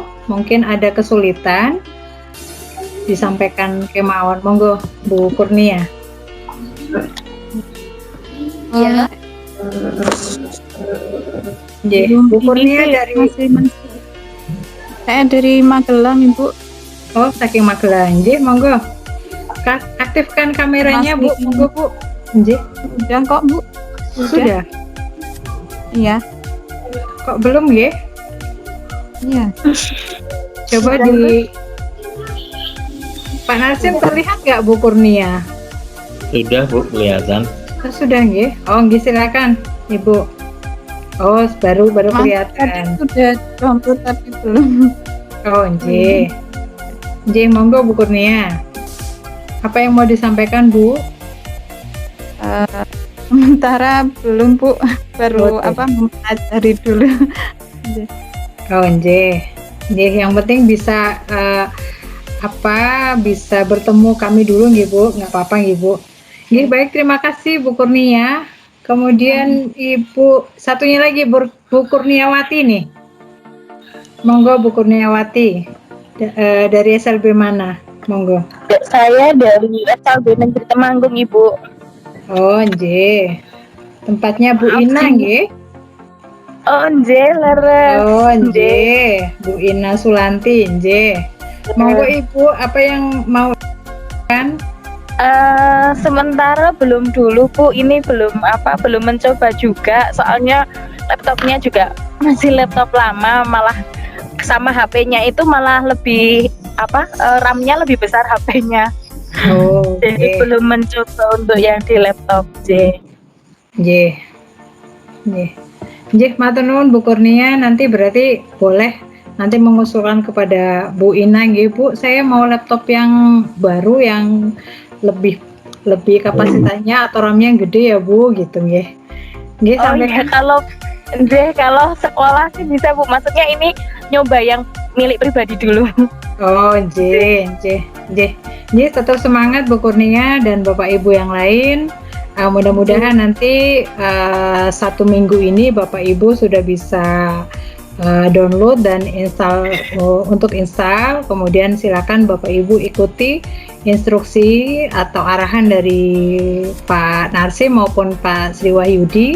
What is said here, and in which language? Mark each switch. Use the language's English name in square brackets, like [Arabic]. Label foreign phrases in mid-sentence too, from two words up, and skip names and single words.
[Indonesian] Mungkin ada kesulitan disampaikan kemauan, monggo Bu Kurnia. Ya. Bu Kurnia dari Saya dari Magelang, Ibu. Oh, saking Magelang. [Javanese] Nggih, monggo. [Indonesian] Aktifkan kameranya, Bu. Monggo, Bu. Nggih. Sudah kok, Bu. Sudah. Iya. Kok belum, nggih? Iya. Coba di Pak Narsim terlihat nggak Bu Kurnia? Sudah Bu, kelihatan. Oh, sudah, nggih. Oh, nggih, silakan, Ibu. Oh, baru Tadi kelihatan. sudah download tapi belum. Oh, nggih. [Javanese] Nggih, monggo [Indonesian] Bu Kurnia. Apa yang mau disampaikan, Bu? Sementara belum, Bu. Baru Oke. mempelajari dulu. Oh, nggih. Nggih, yang penting bisa bisa bertemu kami dulu, nggih, Bu. Nggak apa-apa, nggih, Bu. Nggih, baik, terima kasih Bu Kurnia. Kemudian Ibu satunya lagi Bu Kurniawati nih. Monggo Bu Kurniawati. Dari SLB mana? Monggo. Saya dari SLB Negeri Temanggung, Ibu. Oh, nggih. Tempatnya Bu Ina, nggih. [Javanese] Oh, nggih, leres. [Indonesian] Oh, nggih. Bu Ina Sulanti, nggih. Monggo Ibu, apa yang mau kan? Sementara belum dulu, Bu. Ini belum mencoba juga. Soalnya laptopnya juga masih laptop lama, malah sama HP-nya itu malah lebih RAM-nya lebih besar HP-nya. Oh, Jadi belum mencoba untuk yang di laptop, nggih. Nggih. Nggih, [Javanese] matur nuwun [Indonesian] Bu Kurnia, nanti berarti boleh nanti mengusulkan kepada Bu Ina, nggih Bu, saya mau laptop yang baru yang lebih kapasitasnya atau RAM-nya yang gede ya Bu, gitu nggih. Nggih, Oh iya, kalau sekolah sih bisa Bu. Maksudnya ini nyoba yang milik pribadi dulu. Oh, nggih. Nggih, tetap semangat Bu Kurnia dan Bapak Ibu yang lain. Mudah-mudahan nanti 1 minggu ini Bapak Ibu sudah bisa download dan untuk install. Kemudian silakan Bapak Ibu ikuti instruksi atau arahan dari Pak Narsim maupun Pak Sri Wahyudi.